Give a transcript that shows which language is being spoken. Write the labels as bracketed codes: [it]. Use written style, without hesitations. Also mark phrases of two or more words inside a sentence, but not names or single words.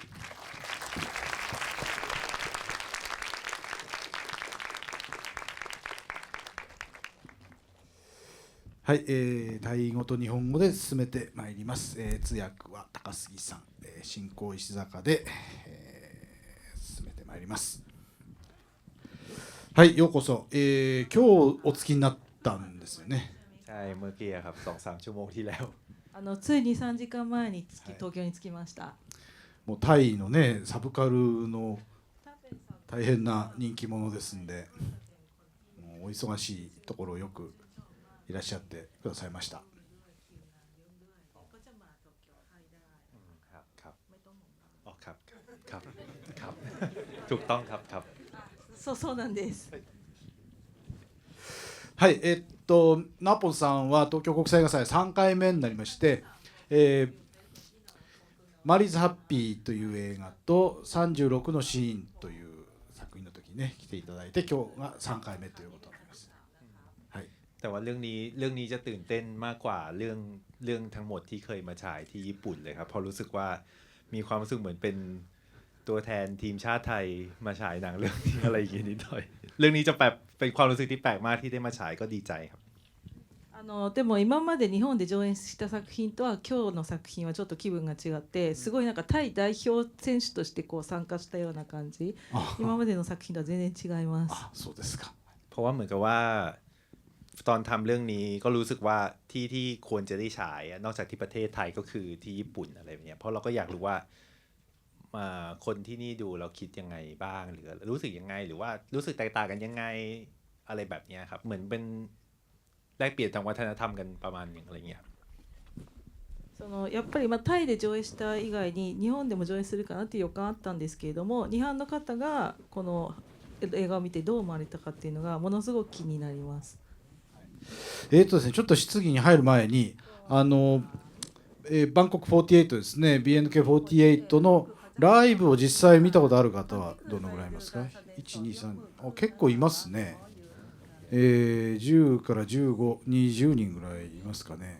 [ja] はい、タイ語と日本語で進めてまいります。通訳は高杉さん、進行石坂で、進めてまいります。はい、ようこそ。今日お着きになったんですよね。 [th] ใช่เมื่อกี้ครับ2-3ชั่วโมงที่แล้ว [ja] つい2、3時間前に東京に着きました。もうタイのね、サブカルの大変な人気者ですんで、もうお忙しいところをよくいらっしゃってくださいました。 [th] ครับอ๋อครับครับครับถูกต้องครับครับ [ja] そうなんです。はい、ナポンさんは東京国際映画祭3回目になりまして、マリーズ・ハッピーという映画と36のシーンという作品の時にね来ていただいて、今日が3回目ということになります。はい。 [th] แต่ว่าเรื่องนี้จะตื่นเต้นมากกว่าเรื่องทั้งหมดที่เคยมาฉายที่ญี่ปุ่นเลยครับเพราะรู้สึกว่ามีความรู้สึกเหมือนเป็นตัวแทนทีมชาติไทยมาฉายหนังเรื่องนี้อะไรอย่างนี้นิดหน่อยเรื่องนี้จะแบบเป็นความรู้สึกที่แปลกมากที่ได้มาฉายก็ดีใจครับ [ja] でも今まで日本で上演した作品とは今日の作品はちょっと気分が違って、すごいなんかタイ代表選手としてこう参加したような感じ。今までの作品とは全然違います。そうですか。 [th] เพราะว่าเหมือนกับว่าตอนทำเรื่องนี้ก็รู้สึกว่าที่ควรจะได้ฉายนอกจากที่ประเทศไทยก็คือที่ญี่ปุ่นอะไรแบบนี้เพราะเราก็อยากรู้ว่าคนที่นี่ดูเราคิดยังไงบ้างหรือรู้สึกยังไงหรือว่ารู้สึกแตกต่างกันยังไงอะไรแบบนี้ครับเหมือนเป็นแลกเปลี่ยนทางวัฒนธรรมกันประมาณอย่างอะไรเงี้ย [ja] やっぱりタイで上映した以外に日本でも上映するかなっていう予感あったんですけれども、日本の方がこの映画を見てどう思われたかっていうのがものすごく気になります。ですね、ちょっと質疑に入る前にバンコク48ですね、 BNK48 のライブを実際見たことある方はどのぐらいいますか。123結構いますね。10から15、20人ぐらいいますかね。